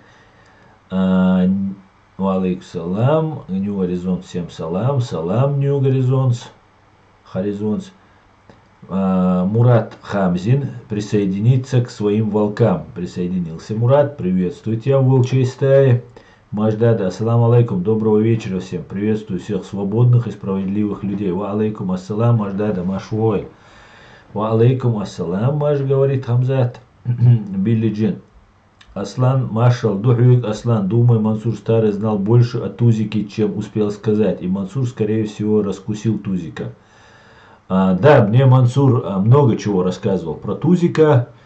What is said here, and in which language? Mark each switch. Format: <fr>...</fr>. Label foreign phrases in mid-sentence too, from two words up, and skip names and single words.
<ar>وعليكم سلام,</ar> <ru>Нью Горизонт, всем салам, салам Нью Горизонт, Мурат Хамзин присоединится к своим волкам. Присоединился Мурат, приветствую тебя в волчьей стае.</ru> <ar>Маждада, السلام عليكم,</ar> <ru>доброго вечера всем. Приветствую всех свободных и справедливых людей.</ru> <ar>وعليكم السلام, Маждада, Машвой. وعليكم السلام,</ar> <ru>Маш, говорит Хамзат. Билли Джин. Аслан Машал, Духюк Аслан, думаю, Мансур Старый знал больше о Тузике, чем успел сказать. И Мансур, скорее всего, раскусил Тузика. Да, мне Мансур много чего рассказывал про Тузика.</ru>